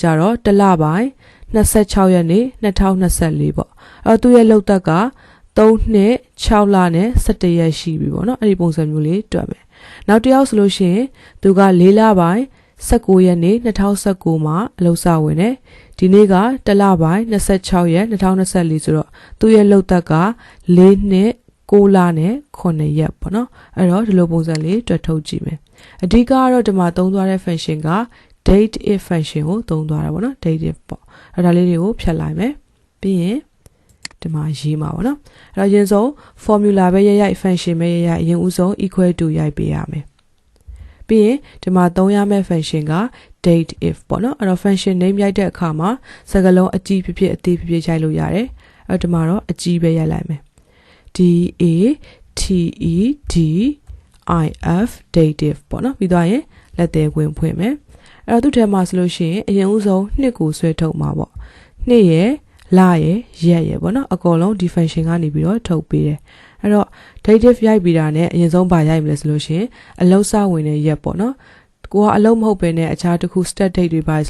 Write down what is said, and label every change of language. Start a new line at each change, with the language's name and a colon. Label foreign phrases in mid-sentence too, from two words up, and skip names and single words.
Burmese: တော့1လပိုင်း26ရက်နေ့2024ပေါ့သူ့ရဲ့လုပ်သက်က3နှစ်6လနဲ့17ရက်ရှိပြီပေါ့နော်အဲ့ဒီပုံစံမျိုးလေးတွက်မယ်နောက်တစ်ယောက်ဆိုလို့ရှိရင်သူက4လပိုင်း19ရက်နေ့2019 မှာအလုပ်စာဝင်တယ်ဒီနေ့က1လပိုင်း26ရက်2024ဆိုတော့သူ့ရဲ့လုပ်သက်က4နှစ်6လနဲ့9ရက်ပေါ့နော်အဲ့တော့ ဒီလိုပုံစံလေးတွက်ထုတ်ကြည့်မယ်အဓိကကတော့ဒီမှာသုံးသွားတဲ့ function က
English: date if function
Burmese: ကိုသုံးသွားတာပေါ့နော်
English: date if
Burmese: ပေါ့အဲ့ဒါလေးတွေကိုဖြတ်လိုက်မယ်ပြီးရင်ဒီမှာရေးမှာပေါ့နော်အဲ့တော့အရင်ဆုံး formula ပဲရိုက် function ပဲရိုက်အရင်ဦးဆုံး
English: equal to
Burmese: ရိုက်ပေးရမယ်ပြီးရင်ဒီမှာသုံးရမယ့် function က
English: date if
Burmese: ပေါ့နော်အဲ့တော့
English: function name
Burmese: ရိုက်တဲ့အခါမှာစကားလုံးအကြီးဖြစ်ဖြစ်အသေးဖြစ်ဖြစ်ရိုက်လို့ရတယ်အဲ့ဒီမှာတော့အကြီးပဲရိုက်လိုက်မယ် DATEDIF dative ပေါ့နော်ပြီးတော့ရင်လက်သေးဝင်ဖွင့်မယ်အဲ့တော့သူ့ထဲမှာဆိုလို့ရှိရင်အရင်ဦးဆုံးနှစ်ကိုဆွဲထုတ်မှာပေါ့နှစ်ရယ်လရယ်ရက်ရယ်ပေါ့နော်အကုန်လုံးဒီ function ကနေပြီးတော့ထုတ်ပေးတယ်အဲ့တော့ dative ရိုက်ပြီးတာနဲ့အရင်ဆုံးဘာရိုက်မလဲဆိုလို့ရှိရင်အလုပ်စဝင်တဲ့ရက်ပေါ့နော်ကိုကအလုပ်မဟုတ်ပဲနဲ့အခြားတစ်ခု
English: stat date
Burmese: တွေပါဆို